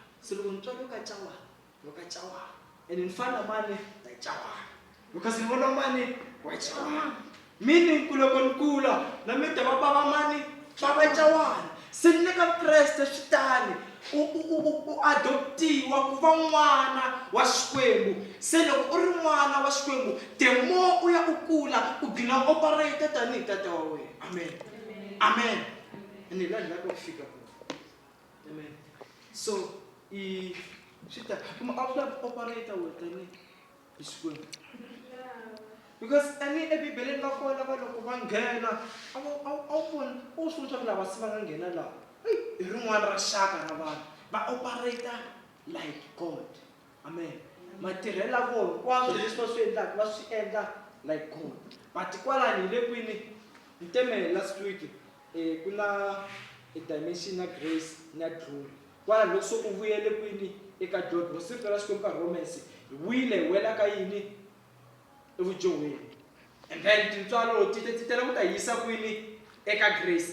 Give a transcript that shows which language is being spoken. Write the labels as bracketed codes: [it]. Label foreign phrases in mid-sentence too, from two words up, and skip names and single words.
[ts] Se loko ni tswariwe ka Cawani ni ka Cawani and ni fana mani ta Cawani because ni vona mani wa Cawani. Meaning ku loko ni kula na mi ta va bava mani bava Cawani. Se ni le ka Kreste swi tani u adoptiwa ku va n'wana wa Xikwembu. Se loko u ri n'wana wa Xikwembu [en] the more [ts] u ya u kula u gina operate tanihi tata wa wena. Amen. Amen. Ni la ku fika kona. Amen. So swi ta kuma operate wena tanihi Xikwembu. Because any ebibeleni va kona va loko va nghena a wu vona u swi vona lava se va nga nghena laha hi rin'wana ra xaka ra vanhu va [en] operate like God. [ts] Amen. Matirhela vona hinkwaswo leswi va swi endlaka va swi endla [en] like God. [ts] But kwalani hi le kwini hi teme [en] last week [ts] ku na dimension na grace na glory. Kwalani loko so u vuyele kwini eka dot ho sirhela Xikwembu ka Romans hi wile wela ka yini evujoweni. [en] And then [ts] tintswalo ti tela ku ta yisa kwini eka grace.